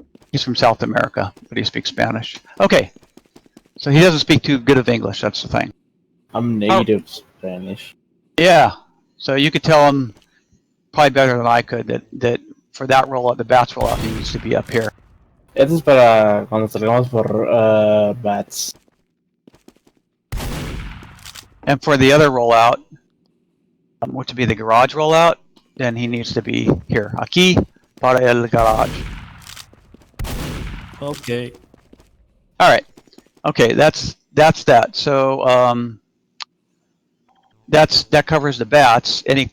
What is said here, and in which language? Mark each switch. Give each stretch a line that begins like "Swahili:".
English: He's from South America, but he speaks Spanish. Okay, so he doesn't speak too good of English, that's the thing. I'm native Spanish. Yeah, so you could tell him probably better than I could that for that rollout, the bats rollout, he needs to be up here.
Spanish: Esto es para cuando salgamos por bats.
English: And for the other rollout, which would be the garage rollout, then he needs to be here.
Spanish: Aquí para el garage.
English: Okay. All right. Okay, that's that. So that covers the bats.